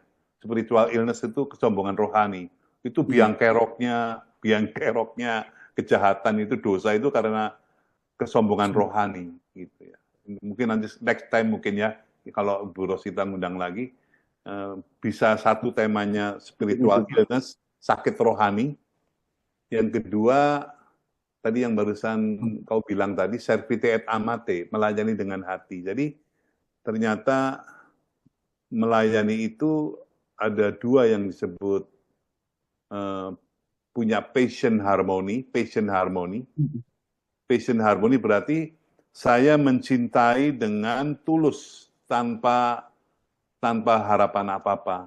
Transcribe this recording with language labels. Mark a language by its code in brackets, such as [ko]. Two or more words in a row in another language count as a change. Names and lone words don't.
[en] Spiritual illness [id] itu kesombongan rohani. Itu biang keroknya kejahatan itu, dosa itu karena kesombongan rohani gitu ya. Mungkin nanti [en] next time [id] mungkin ya, kalau Bu Rosita ngundang lagi, bisa satu temanya [en] spiritual illness, [id] sakit rohani. Yang kedua, tadi yang barusan kau bilang tadi, [la] servite et amate, [id] melayani dengan hati. Jadi ternyata melayani itu ada dua yang disebut punya [en] passion harmony. Passion harmony [id] berarti saya mencintai dengan tulus tanpa harapan apa-apa.